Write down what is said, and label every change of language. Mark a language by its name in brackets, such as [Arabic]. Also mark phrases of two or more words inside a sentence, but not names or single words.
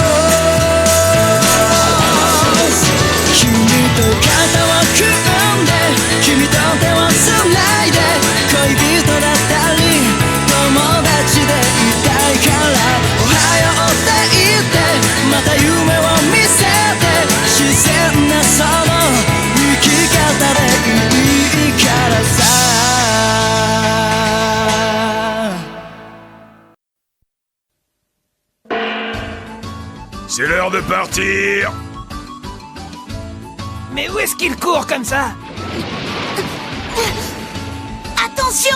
[Japanese] 君と肩を組んで君と手をつないで恋人だったり友達でいたいからおはようって言ってまた夢を見せて自然なその生き方でいいからさ。 [French] C'est l'heure de partir. Mais où est-ce qu'il court comme ça? Attention!